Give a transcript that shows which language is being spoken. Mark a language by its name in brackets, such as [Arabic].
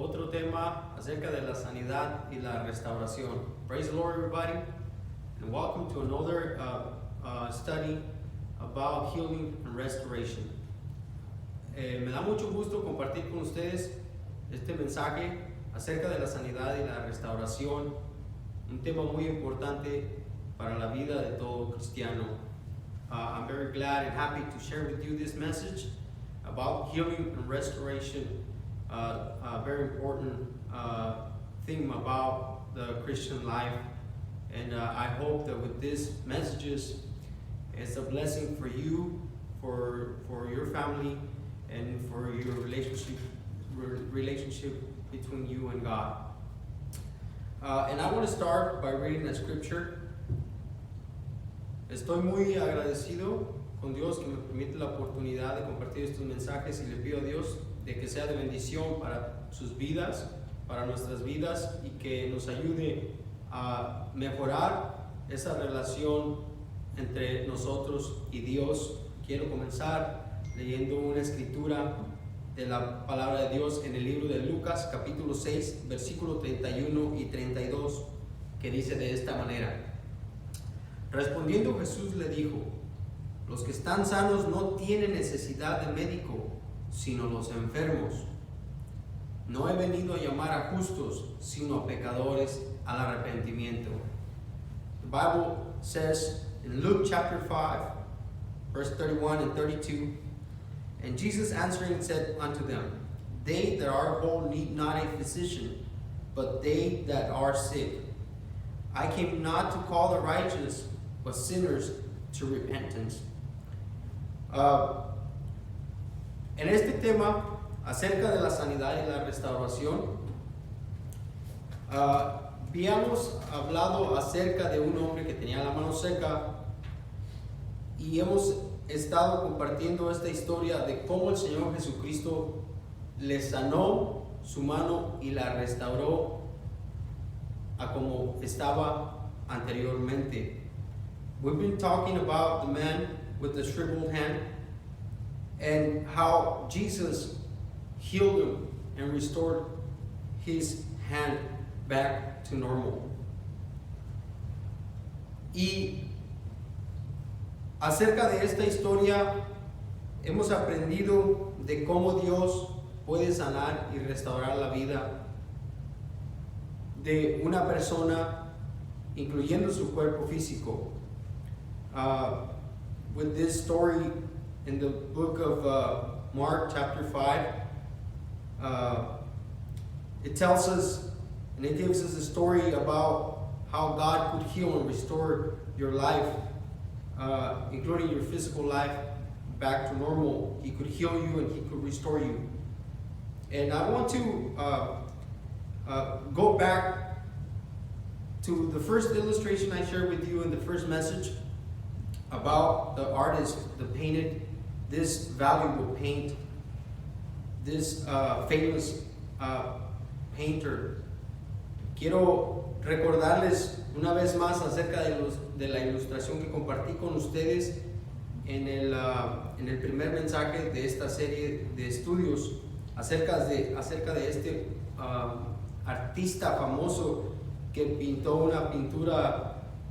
[Spanish] tema acerca de la sanidad y la restauración. [English] Praise the Lord, everybody, and welcome to another study about healing and restoration. [Spanish] Me da mucho gusto compartir con ustedes este mensaje acerca de la sanidad y la restauración, un tema muy importante para la vida de todo cristiano. [English] I'm very glad and happy to share with you this message about healing and restoration, a very important theme about the Christian life. And I hope that with these messages, it's a blessing for you, for your family, and for your relationship between you and God. And I want to start by reading a scripture. [Spanish] Estoy muy agradecido con Dios que me permite la oportunidad de compartir estos mensajes y le pido a Dios de que sea de bendición para sus vidas, para nuestras vidas y que nos ayude a mejorar esa relación entre nosotros y Dios. Quiero comenzar leyendo una escritura de la palabra de Dios en el libro de Lucas capítulo 6 versículo 31 y 32 que dice de esta manera: Respondiendo Jesús le dijo: los que están sanos no tienen necesidad de médico, sino los enfermos. No he venido a llamar a justos, sino a pecadores al arrepentimiento. [English] The Bible says in Luke chapter 5, verse 31 and 32, And Jesus answering said unto them, They that are whole need not a physician, but they that are sick. I came not to call the righteous, but sinners to repentance. [Spanish] En este tema acerca de la sanidad y la restauración, habíamos hablado acerca de un hombre que tenía la mano seca y hemos estado compartiendo esta historia de cómo el Señor Jesucristo le sanó su mano y la restauró a como estaba anteriormente. [English] We've been talking about the man with the shriveled hand and how Jesus healed him and restored his hand back to normal. [Spanish] Y acerca de esta historia hemos aprendido de cómo Dios puede sanar y restaurar la vida de una persona, incluyendo su cuerpo físico. [English] With this story in the book of Mark chapter 5, it tells us and it gives us a story about how God could heal and restore your life, including your physical life, back to normal. He could heal you and He could restore you. And I want to go back to the first illustration I shared with you in the first message about the artist that painted this valuable paint, this famous painter. [Spanish] Quiero recordarles una vez más acerca de la ilustración que compartí con ustedes en el primer mensaje de esta serie de estudios acerca de este artista famoso que pintó una pintura